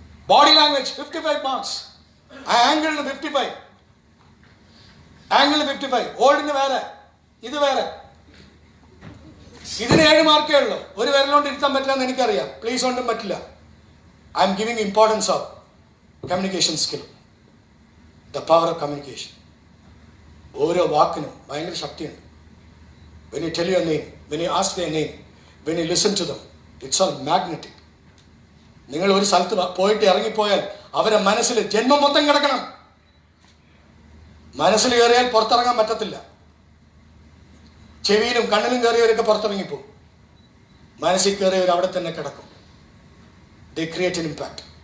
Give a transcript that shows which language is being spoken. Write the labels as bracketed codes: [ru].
[ml] Body language 55 marks. ആ ആംഗിളിന് 55, ആംഗിളിന് 55, ഓൾഡിന് വേറെ, ഇത് വേറെ. ഇതിന് 7 മാർക്കേ ഉള്ളൂ. ഒരു വിരലുകൊണ്ട് ഇരുത്താൻ പറ്റില്ല എന്ന് എനിക്കറിയാം, പ്ലീസ് കൊണ്ടും പറ്റില്ല. [en] I am giving importance of communication skill, the power of communication. [ml] ഓരോ വാക്കിനും ഭയങ്കര ശക്തിയുണ്ട്. [en] When you tell your name, when you ask their name, when you listen to them, it's all magnetic. [ml] നിങ്ങൾ ഒരു സ്ഥലത്ത് പോയിട്ട് ഇറങ്ങിപ്പോയാൽ അവരെ മനസ്സിൽ ജന്മം മൊത്തം കിടക്കണം. മനസ്സിൽ കയറിയാൽ പുറത്തിറങ്ങാൻ പറ്റത്തില്ല. ചെവിയിലും കണ്ണിലും കയറിയവരൊക്കെ പുറത്തിറങ്ങിപ്പോകും. മനസ്സിൽ കയറിയവർ അവിടെ തന്നെ കിടക്കും. [en] They create an impact.